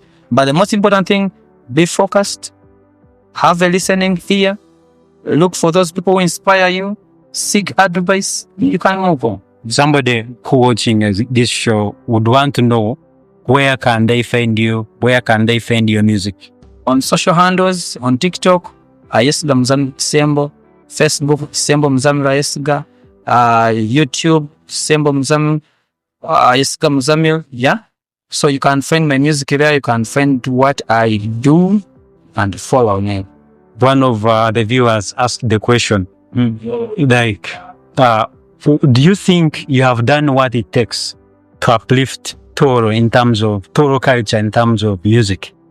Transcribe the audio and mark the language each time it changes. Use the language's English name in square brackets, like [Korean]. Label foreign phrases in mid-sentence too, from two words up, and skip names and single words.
[English] But the most important thing, be focused, have a listening ear, look for those people who inspire you, seek advice, you can move on. Somebody who watching this show would want to know, where can they find you? Where can they find your music? On social handles, on TikTok, Ayesiga Muzamil Kisembo, Facebook, Kisembo Muzamil Ayesiga, YouTube, Kisembo Muzamil, Ayesiga Muzamil, yeah. So you can find my music there, you can find what I do and follow me. One of the viewers asked the question, like, do you think you have done what it takes to uplift Toro in terms of Toro culture, in terms of music?